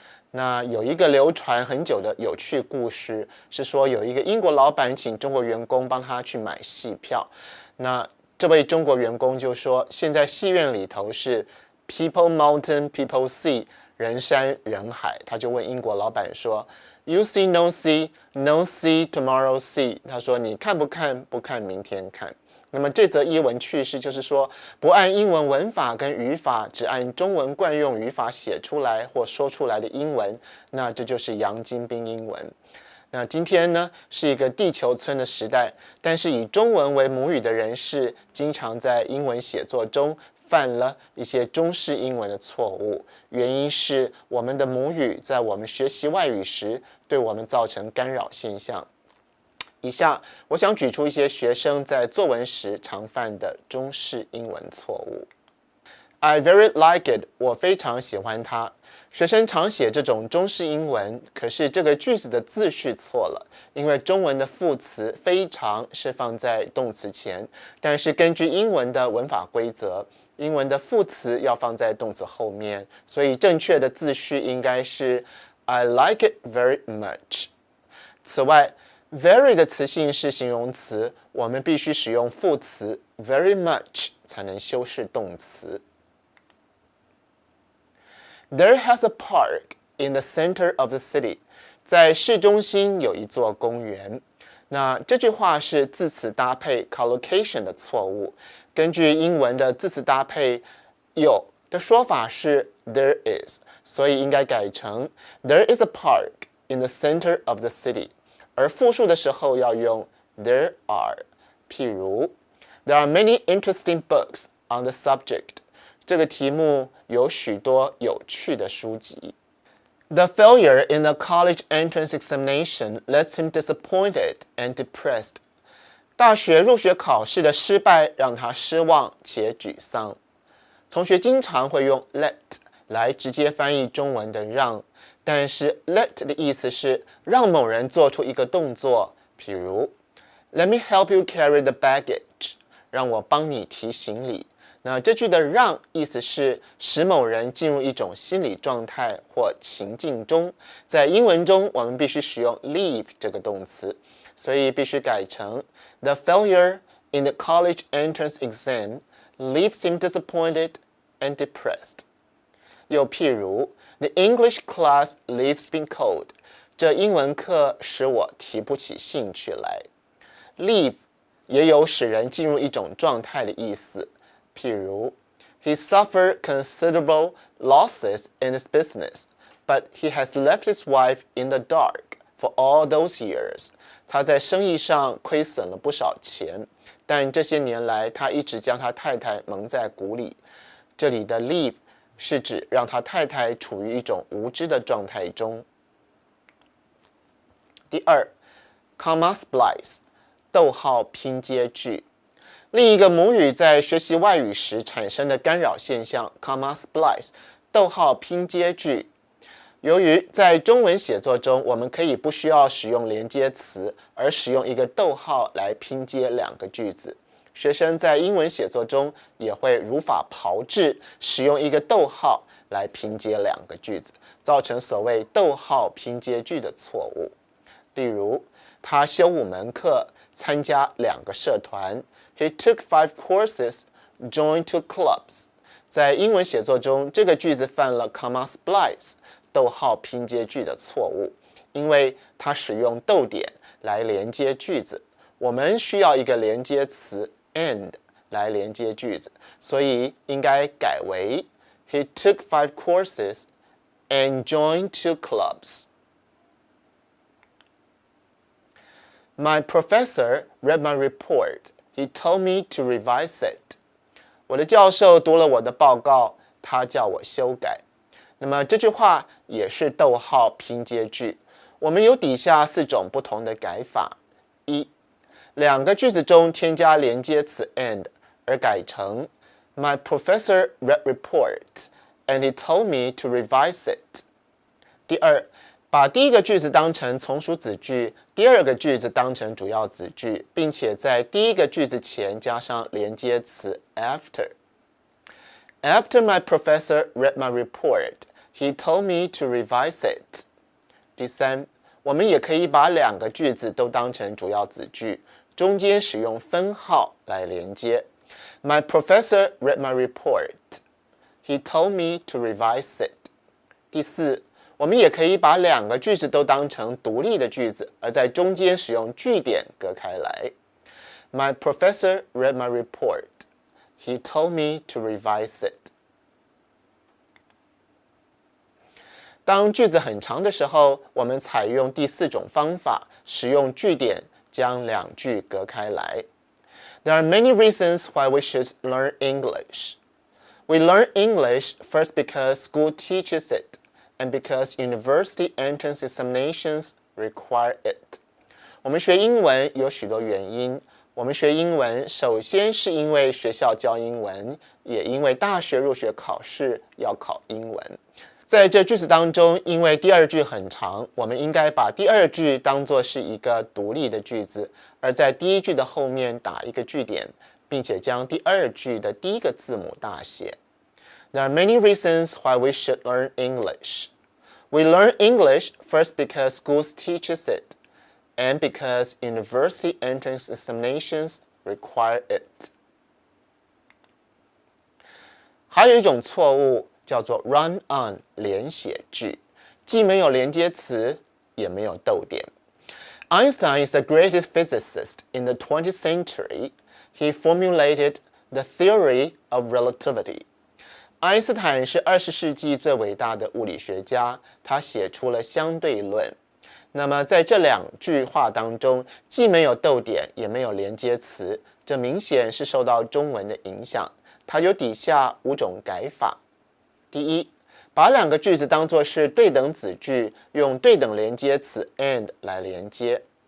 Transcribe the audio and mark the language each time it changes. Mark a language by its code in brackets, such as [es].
[zh] 那有一个流传很久的有趣故事，是说有一个英国老板请中国员工帮他去买戏票。那这位中国员工就说，现在戏院里头是 [en] people mountain people sea， [zh] 人山人海。他就问英国老板说 [en] You see no see no see tomorrow see， [zh] 他说你看不看？不看明天看。那么这则译文趣事就是说，不按英文文法跟语法，只按中文惯用语法写出来或说出来的英文，那这就是洋金兵英文。那今天呢，是一个地球村的时代，但是以中文为母语的人士，经常在英文写作中犯了一些中式英文的错误。原因是我们的母语在我们学习外语时，对我们造成干扰现象。以下我想举出一些学生在作文时常犯的中式英文错误。 [en] I very like it， [zh] 我非常喜欢它。学生常写这种中式英文，可是这个句子的字序错了，因为中文的副词非常是放在动词前，但是根据英文的文法规则，英文的副词要放在动词后面，所以正确的字序应该是 [en] I like it very much。 [zh] 此外，very 的词性是形容词，我们必须使用副词 [en] very much [zh] 才能修饰动词。 [en] There has a park in the center of the city， [zh] 在市中心有一座公园。那这句话是字词搭配 collocation 的错误。根据英文的字词搭配，有的说法是 there is， 所以应该改成 [en] There is a park in the center of the city。 [zh] 而复数的时候要用 [en] there are， 譬如 There are many interesting books on the subject。 [zh] 这个题目有许多有趣的书籍。 [en] The failure in the college entrance examination left him disappointed and depressed。 [zh] 大学入学考试的失败让他失望且沮丧。同学经常会用 let 来直接翻译中文的让，但是 let 的意思是让某人做出一个动作，譬如 [en] Let me help you carry the baggage， [zh] 让我帮你提行李。那这句的让意思是使某人进入一种心理状态或情境中。在英文中，我们必须使用 [en] leave [zh] 这个动词，所以必须改成 [en] The failure in the college entrance exam leaves him disappointed and depressed。 [zh] 又譬如 [en] The English class leaves me cold， [zh] 这英文课使我提不起兴趣来。 [en] Leave 也有使人进入一种状态的意思，譬如 He suffered considerable losses in his business, but he has left his wife in the dark for all those years。 [zh] 他在生意上亏损了不少钱，但这些年来他一直将他太太蒙在鼓里。这里的 leave是指让他太太处于一种无知的状态中。第二 comma splice 逗号拼接句。另一个母语在学习外语时产生的干扰现象 comma splice 逗号拼接句。由于在中文写作中，我们可以不需要使用连接词，而使用一个逗号来拼接两个句子。学生在英文写作中也会如法炮制，使用一个逗号来拼接两个句子，造成所谓逗号拼接句的错误。例如，他修5门课，参加2个社团。 [en] He took 5 courses, joined 2 clubs。 [zh] 在英文写作中，这个句子犯了 comma splice 逗号拼接句的错误，因为它使用逗点来连接句子。我们需要一个连接词 and 来连接句子，所以应该改为 [en] He took 5 courses and joined 2 clubs. My professor read my report. He told me to revise it. [zh] 我的教授读了我的报告，他叫我修改。那么这句话也是逗号拼接句。我们有底下4种不同的改法：一，两个句子中添加连接词 and， 而改成 [en] My professor read report and he told me to revise it. [zh] 第二，把第一个句子当成从属子句，第二个句子当成主要子句，并且在第一个句子前加上连接词 after. [en] After my professor read my report, he told me to revise it. [zh] 第三，我们也可以把两个句子都当成主要子句，中间使用分号来连接。 [en] My professor read my report. He told me to revise it. [zh] 第四，我们也可以把两个句子都当成独立的句子，而在中间使用句点隔开来。 [en] My professor read my report. He told me to revise it. [zh] 当句子很长的时候，我们采用第4种方法，使用句点将两句隔开来。 [en] There are many reasons why we should learn English. We learn English first because school teaches it, and because university entrance examinations require it. [zh] 我们学英文有许多原因。我们学英文首先是因为学校教英文，也因为大学入学考试要考英文。在这句子当中，因为第二句很长，我们应该把第二句当作是一个独立的句子，而在第一句的后面打一个句点，并且将第二句的第一个字母大写。 [en] There are many reasons why we should learn English. We learn English first because schools teaches it, and because university entrance examinations require it. [zh] 还有一种错误叫做 run on 连写句，既没有连接词，也没有逗点。 [en] Einstein is the greatest physicist in the 20th century. He formulated the theory of relativity. [zh] 爱因斯坦是20世纪最伟大的物理学家，他写出了相对论。那么在这两句话当中，既没有逗点，也没有连接词，这明显是受到中文的影响。它有底下5种改法。第一，把两个句子当作是对等子句，用对等连接词 and 来连接。